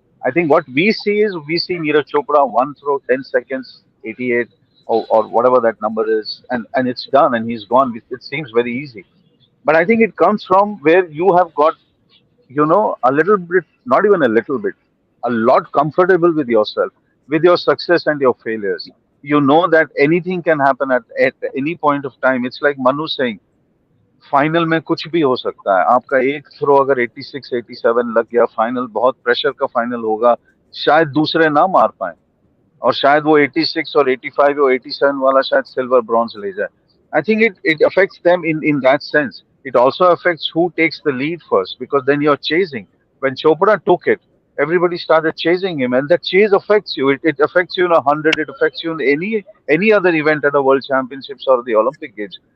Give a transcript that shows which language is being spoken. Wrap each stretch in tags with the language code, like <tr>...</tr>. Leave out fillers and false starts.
<en>I think what we see is we see Neeraj Chopra one throw, 10 seconds, 88 or whatever that number is, and it's done and he's gone. It seems very easy. But I think it comes from where you have got, a little bit, not even a little bit, a lot comfortable with yourself, with your success and your failures. You know that anything can happen at any point of time. It's like Manu saying, final में कुछ भी हो सकता है.</en> <hi>आपका एक throw अगर 86 87 लग गया, फाइनल बहुत प्रेशर का फाइनल होगा, शायद दूसरे ना मार पाए और शायद वो 86 और 85 और 87 वाला शायद सिल्वर ब्रॉन्ज ले जाए.</hi> <en>I think it affects them in that sense. It also affects who takes the lead first, because then you're chasing. When Chopra took it, everybody started chasing him, and that chase affects you. It affects you in 100. It affects you in any other event at the World Championships or the Olympic Games.</en>